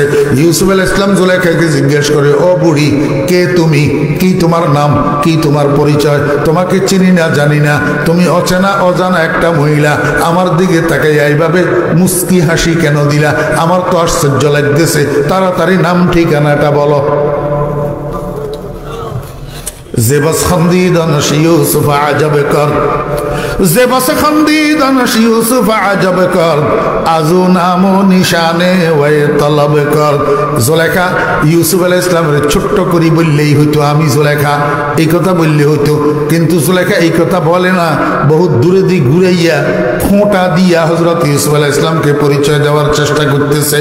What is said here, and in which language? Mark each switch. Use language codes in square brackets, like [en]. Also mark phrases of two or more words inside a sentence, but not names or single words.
[bn] ইউসুফ আলাইহিস সালাম জুলেখাকে জিজ্ঞেস করে, ও বুড়ি, কে তুমি? কি তোমার নাম? কি তোমার পরিচয়? তোমাকে চিনি না, জানি না, তুমি অচেনা অজানা একটা মহিলা, আমার দিকে তাকাইয়া এইভাবে মুস্কি হাসি কেন দিলা? আমার তো আশ্চর্য লাগতেছে, তাড়াতাড়ি নাম ঠিকানাটা বলো। [fa] زبس خندیدن یوسف عجب کرد، زبس خندیدن یوسف عجب کرد، ازو نام و نشان وی طلب کرد. [bn] জুলেখা ইউসুফ আলাইহিস সালামের ছোট্ট করে বললেই হইতো আমি জুলেখা, এই কথা বললে হইতো, কিন্তু জুলেখা এই কথা বলে না, বহুত দূরে দিয়ে ঘুরাইয়া ফোঁটা দিয়া হযরত ইউসুফ আলাইহিস সালামকে পরিচয় দেওয়ার চেষ্টা করতেছে।